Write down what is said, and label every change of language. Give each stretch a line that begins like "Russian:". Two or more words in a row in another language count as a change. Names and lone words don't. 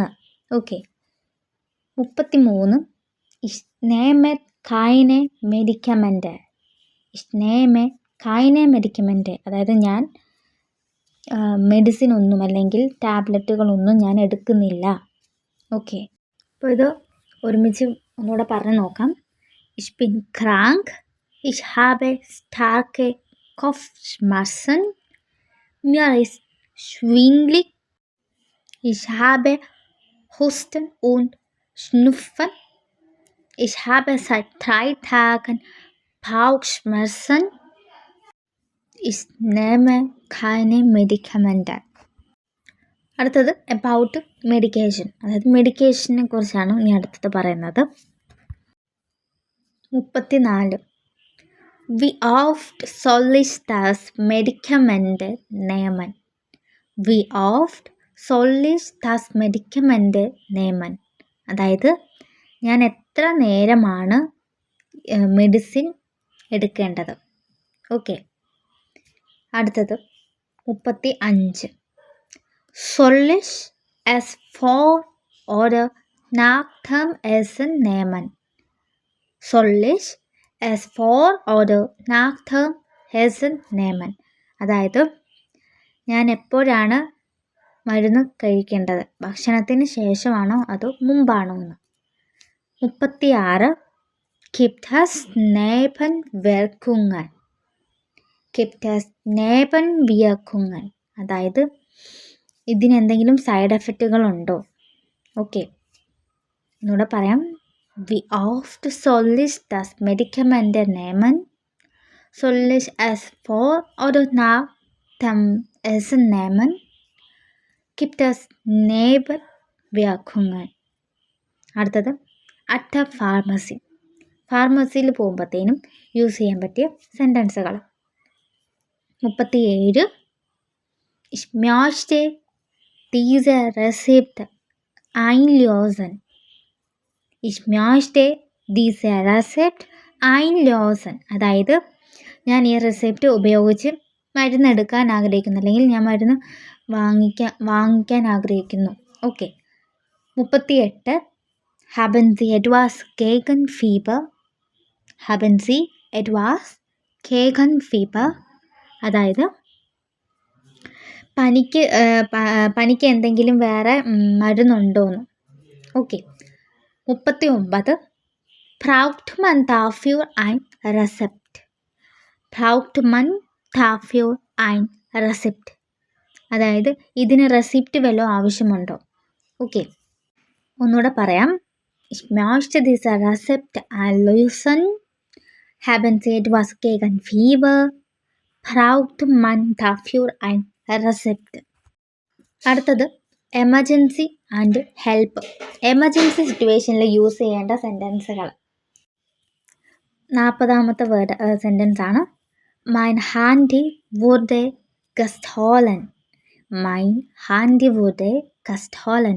Malayalam: ഓക്കെ. 33.
German: Ich nehme keine Medikamente. Ich nehme keine Medikamente.
Malayalam: അതായത് ഞാൻ മെഡിസിൻ ഒന്നും അല്ലെങ്കിൽ ടാബ്ലറ്റുകളൊന്നും ഞാൻ എടുക്കുന്നില്ല. ഓക്കെ. അപ്പോൾ ഇത് ഒരുമിച്ച് ഒന്നുകൂടെ പറഞ്ഞു നോക്കാം.
German: Ich bin krank. Ich habe starke Kopfschmerzen. Mir ist schwindelig. Ich habe Husten und Schnupfen. Ich habe seit 3 Tagen Bauchschmerzen. Ich nehme keine Medikamente.
Malayalam: അടുത്തത്
English: about medication,
Malayalam: അതായത് മെഡിക്കേഷനെ കുറിച്ചാണ് ഇനി അടുത്തത് പറയുന്നത്. 34.
German: Wie oft soll ich das Medikament nehmen? Wie oft soll ich das Medikament nehmen?
Malayalam: അതായത് ഞാൻ എത്ര നേരമാണ് മെഡിസിൻ എടുക്കേണ്ടത്. ഓക്കെ. അടുത്തത് 35.
German: Soll ich es vor oder nach dem Essen nehmen? Soll ich es vor oder nach dem Essen nehmen?
Malayalam: അതായത് ഞാൻ എപ്പോഴാണ് മരുന്ന് കഴിക്കേണ്ടത്, ഭക്ഷണത്തിന് ശേഷമാണോ അതോ മുമ്പാണോ എന്ന്. 36.
German: Gibt es Nebenwirkungen? Gibt es Nebenwirkungen?
Malayalam: അതായത് ഇതിനെന്തെങ്കിലും സൈഡ് എഫക്റ്റുകൾ ഉണ്ടോ? ഓക്കെ, ഒന്നുകൂടെ പറയാം.
German: Wie oft soll ich das Medikament nehmen? Soll ich es vor oder nach dem Essen nehmen? Gibt es Nebenwirkungen?
Malayalam: അടുത്തത്
English: at a pharmacy.
Malayalam: ഫാർമസിയിൽ പോകുമ്പോഴത്തേനും യൂസ് ചെയ്യാൻ പറ്റിയ സെൻറ്റൻസുകൾ. 37.
German: Ich möchte diese Rezept einlösen. Ich möchte diese Rezept einlösen.
Malayalam: അതായത് ഞാൻ ഈ റെസിപ്റ്റ് ഉപയോഗിച്ച് മരുന്നെടുക്കാൻ ആഗ്രഹിക്കുന്നു, അല്ലെങ്കിൽ ഞാൻ മരുന്ന് വാങ്ങിക്കാൻ ആഗ്രഹിക്കുന്നു. ഓക്കെ. 38.
German: Haben Sie etwas gegen Fieber? Haben Sie etwas gegen Fieber?
Malayalam: അതായത് പനിക്ക് എന്തെങ്കിലും വേറെ മരുന്നുണ്ടോയെന്ന്. ഓക്കെ. 39.
German: Braucht man dafür ein Rezept? Braucht man dafür ein Rezept?
Malayalam: അതായത് ഇതിന് റെസിപ്റ്റ് വല്ലതും ആവശ്യമുണ്ടോ? ഓക്കെ, ഒന്നുകൂടെ പറയാം.
German: Ich möchte diese Rezept einlösen. Haben Sie etwas gegen Fieber? Braucht man dafür ein Rezept?
Malayalam: അടുത്തത്
English: emergency and help. emergency situation
Malayalam: യൂസ് ചെയ്യേണ്ട സെൻറ്റൻസുകൾ. 40ാമത്തെ സെൻറ്റൻസ് ആണ്
German: Mein Handy wurde gestohlen. Mein Handy wurde gestohlen.